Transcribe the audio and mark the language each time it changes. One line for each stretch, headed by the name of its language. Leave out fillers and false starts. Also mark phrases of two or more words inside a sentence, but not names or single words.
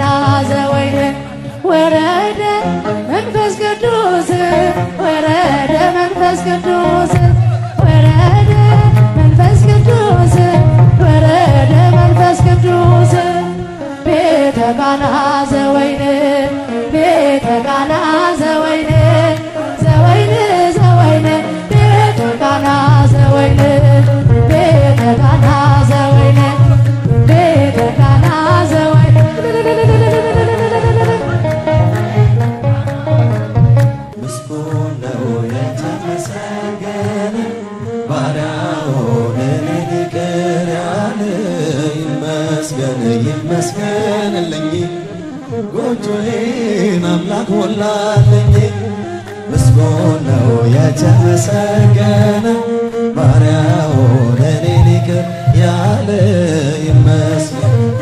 Geez: ዘወይን ወረደ መንፈስ ቅዱስ ወረደ መንፈስ ቅዱስ ወረደ መንፈስ ቅዱስ ወረደ መንፈስ ቅዱስ ቤተ ቃና ዘወይን ቤተ ቃና ዘወይን ዘወይን ዘወይን ቤተ ቃና ዘወይን ቤተ ቃና ዘወይን ቤተ ቃና ዘወይን
Amharic: ምስጉን ነው የተመሰገነ ባሪያውን እኔን ይቅር ያለ ይመስገን ይመስገንልኝ ጎጆዬን አምላክ ሞላልኝ ምስጉን ነው የተመሰገነ ባሪያውን እኔን ይቅር ያለ ይመስገን